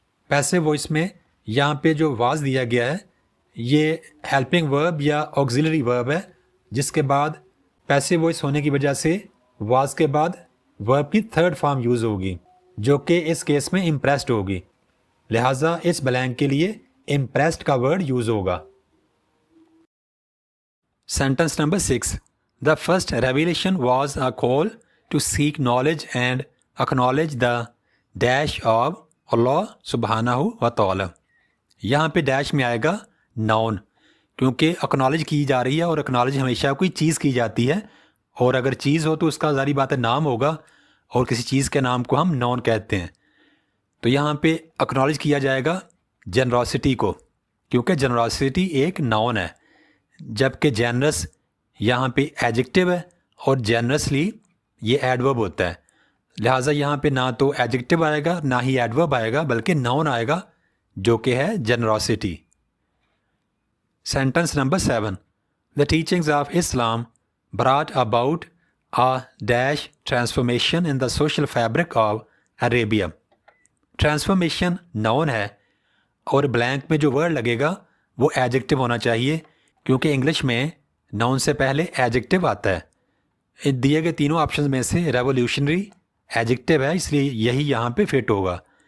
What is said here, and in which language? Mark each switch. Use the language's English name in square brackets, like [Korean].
[Urdu] Passive voice میں یہاں پہ جو واز دیا گیا ہے یہ ہیلپنگ ورب یا آکسیلری ورب ہے، جس کے بعد پیسو وائس ہونے کی وجہ سے واز کے بعد ورب کی تھرڈ فارم یوز ہوگی جو کہ اس کیس میں امپریسڈ ہوگی. لہٰذا اس بلینک کے لیے امپریسڈ کا ورڈ یوز ہوگا. Sentence number 6. [English] The first revelation was a call to seek knowledge and acknowledge the dash of Allah subhanahu wa ta'ala. [Urdu] یہاں پہ ڈیش میں آئے گا ناؤن کیونکہ اکنالج کی جا رہی ہے اور اکنالج ہمیشہ کوئی چیز کی جاتی ہے، اور اگر چیز ہو تو اس کا ظاہری بات ہے نام ہوگا اور کسی چیز کے نام کو ہم ناؤن کہتے ہیں. تو یہاں پہ اکنالج کیا جائے گا جنراسٹی کو کیونکہ جنراسٹی ایک ناؤن ہے، جبکہ جینرس یہاں پہ ایڈجیکٹو ہے اور جینرسلی یہ ایڈورب ہوتا ہے. لہٰذا یہاں پہ نہ تو ایڈجیکٹو آئے گا نہ ہی ایڈورب آئے گا بلکہ ناؤن آئے گا جو کہ ہے generosity. Sentence number 7. [English] The teachings of Islam brought about a dash transformation in the social fabric of Arabia. [Urdu] Transformation noun ہے اور بلینک میں جو ورڈ لگے گا وہ ایڈجیکٹو ہونا چاہیے کیونکہ انگلش میں ناؤن سے پہلے ایڈجیکٹو آتا ہے. دیے گئے تینوں آپشنز میں سے ریولیوشنری ایڈجیکٹو ہے اس لیے یہی یہاں پہ فٹ ہوگا.